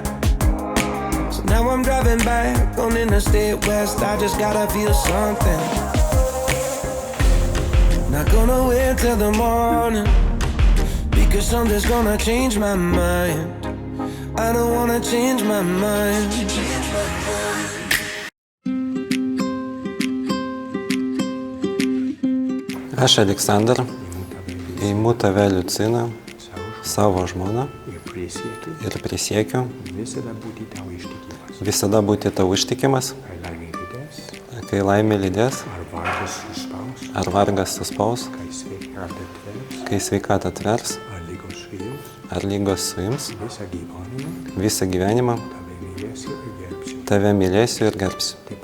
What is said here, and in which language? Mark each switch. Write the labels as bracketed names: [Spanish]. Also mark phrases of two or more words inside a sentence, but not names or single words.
[English] So now I'm driving back on Interstate West, I just gotta feel something. Not gonna wait till the morning, because something's gonna change my mind. I don't wanna change my mind. [Lithuanian] Aš, Aleksandr, imu tave, Liuciną, savo žmoną ir prisiekiu visada būti tau ištikimas, kai laimė lydės, ar vargas suspaus, kai sveikata atvers, ar lygos suims, visą gyvenimą tave mylėsiu ir gerbsiu.